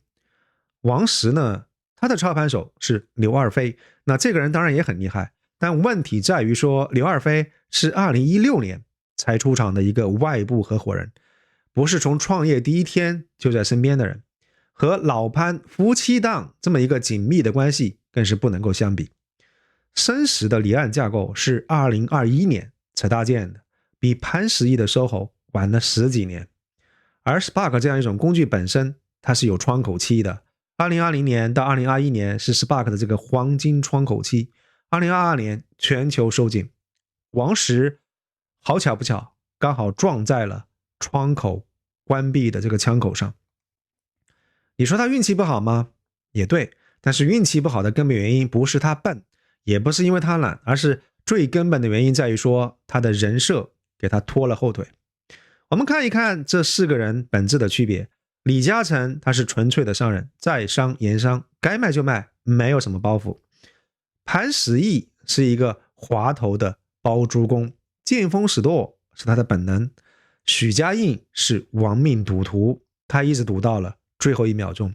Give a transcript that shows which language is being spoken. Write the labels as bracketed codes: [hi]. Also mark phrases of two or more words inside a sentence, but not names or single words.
[zh] 王石呢，他的操盤手是劉二飛，那這個人當然也很厲害，但問題在於說，劉二飛是2016年才出場的一個外部合夥人，不是從創業第一天就在身邊的人，和老潘夫妻檔這麼一個緊密的關係更是不能夠相比。深實的離岸架構是2021年才搭建的，比潘石屹的 SOHO 晚了10幾年。而 Spark 這樣一種工具本身，它是有窗口期的。2020年到2021年是 Spark 的這個黃金窗口期，2022年全球收緊，王石好巧不巧剛好撞在了窗口關閉的這個枪口上。你說他運氣不好嗎？也對，但是運氣不好的根本原因不是他笨，也不是因為他懶，而是最根本的原因在於說他的人設給他拖了後腿。我們看一看這4 個人本質的區別。李嘉誠他是純粹的商人，在商言商，該賣就賣，沒有什麼包袱。潘石屹是一個滑頭的包租公，見風使舵是他的本能。許家印是亡命賭徒，他一直賭到了最後1秒鐘。